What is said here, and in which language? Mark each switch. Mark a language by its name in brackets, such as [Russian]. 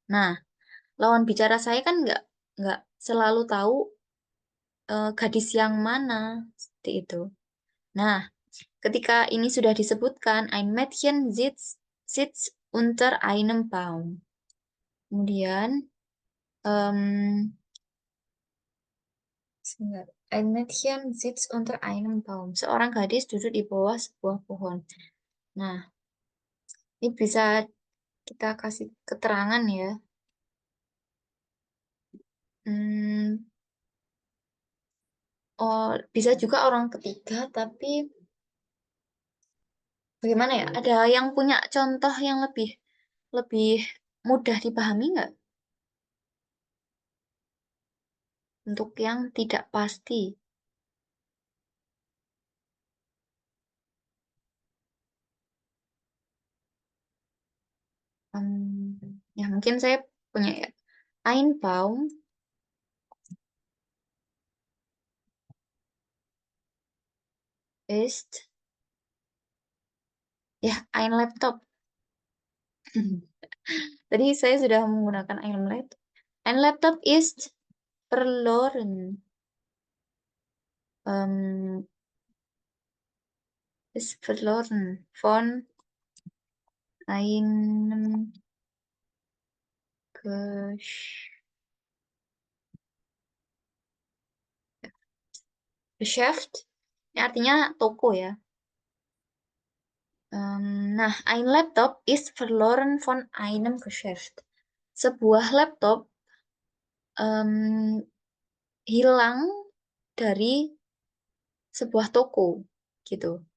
[Indonesian] Nah, lawan bicara saya kan nggak selalu tahu gadis yang mana seperti itu. Nah, ketika ini sudah disebutkan, [German] ein Mädchen sitzt unter einem Baum. [Indonesian] Kemudian, [German] ein Mädchen sitzt unter einem Baum. [Indonesian] Seorang gadis duduk di bawah sebuah pohon. Nah, ini bisa kita kasih keterangan ya. Oh, bisa juga orang ketiga, tapi bagaimana ya? Ada yang punya contoh yang lebih mudah dipahami nggak? Untuk yang tidak pasti. Ya mungkin saya punya ya. [German] Ein Baum ist ya ein Laptop. [Indonesian] Tadi saya sudah menggunakan [German] ein Laptop. Ein Laptop ist verloren. Ist verloren von einem Geschäft. [Indonesian] Ini artinya toko ya. Nah, [German] ein Laptop ist verloren von einem Geschäft. [Indonesian] Sebuah laptop hilang dari sebuah toko, gitu.